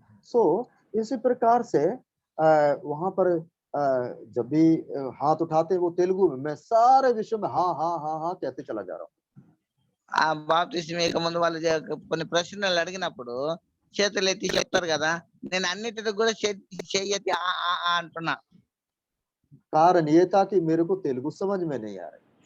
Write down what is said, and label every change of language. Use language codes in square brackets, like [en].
[hi] सो इसी प्रकार से वहां पर जब भी हाथ उठाते वो तेलुगु में, मैं सारे विषयों में हाँ हाँ हाँ हाँ कहते चला जा रहा हूँ। [te] ఆ బాప్తిసం ఇక ముందు వాళ్ళు కొన్ని ప్రశ్నలు అడిగినప్పుడు చేతులు ఎత్తి చెప్తారు కదా, నేను అన్నిటికి కూడా చెయ్యెత్తి ఆ ఆ ఆ అంటున్నా. [hi] कारण ये था कि मेरे को तेलुगु समझ में नहीं आ रही।